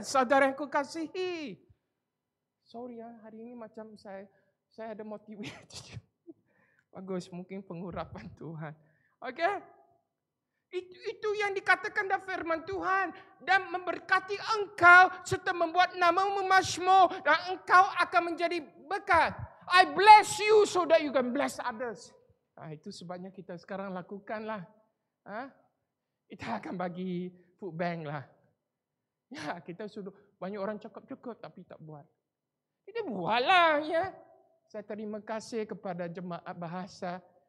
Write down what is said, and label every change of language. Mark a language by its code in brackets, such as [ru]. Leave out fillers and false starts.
[ms] Saudara yang kukasihi. Sorry ya, hari ini macam saya ada motivasi. Bagus, mungkin pengurapan Tuhan. Okey? Itu yang dikatakan dalam firman Tuhan. Dan memberkati engkau serta membuat namamu masyhur dan engkau akan menjadi berkat. [en] I bless you so that you can bless others. [ms] Itu sebabnya kita sekarang lakukanlah. Kita akan bagi food bank lah. Ya, kita sudah banyak orang cakap-cakap tapi tak buat. Kita buatlah ya. Saya terima kasih kepada jemaat bahasa.